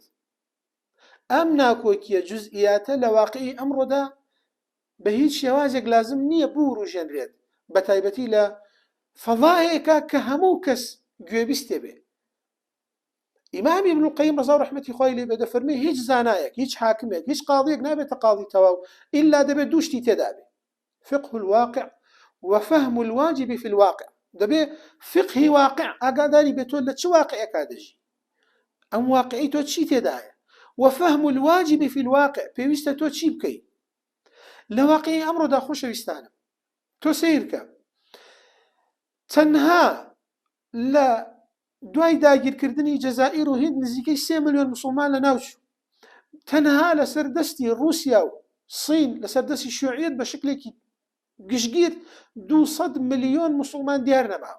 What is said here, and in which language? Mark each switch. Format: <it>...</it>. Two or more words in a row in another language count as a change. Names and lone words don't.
<ckb>ئەم ناکۆکیە جزئیاتە لە واقعی ئەمڕۆدا بە هیچ شێوازێک لازم نییە بوروژێنرێت، بە تایبەتی لە فەضایەکە کە هەموو کەس گوێبیستێ بێ. ئیمامی ابن القیم ڕەزا و ڕەحمەتی خوای لێ بێ دەفەرمێ هیچ زانایەک، هیچ حاکمێک، هیچ قاضیەک نابێتە قاضی تەواو ئیلا دەبێت دوو شتی تێدا بێ:</ckb> <ar>فقه الواقع وفهم الواجب في الواقع.</ar> <ckb>دەبێ فقهی واقع ئاگاداری بێت تۆ لە چ واقعێکا دەژی، ئەم واقعی تۆ چی تێدایە،</ckb> <ar>وفهم الواجب في الواقع</ar> <ckb>پێویستە تۆ چی بکەی لە واقعی ئەمڕۆدا. خۆشەویستانم تۆ سیرکە تەنها لە دوای داگیرکردنی جەزائیر و هند نزیکەی 3 ملیۆن مسلمان لە ناوچوو، تەنها لەسەر دەستی رووسیا و سین لەسەر دەستی شیوعیەت بە شکلێکی گشتگیر 200 ملیۆن مسلمان دیار نەماوە.</ckb>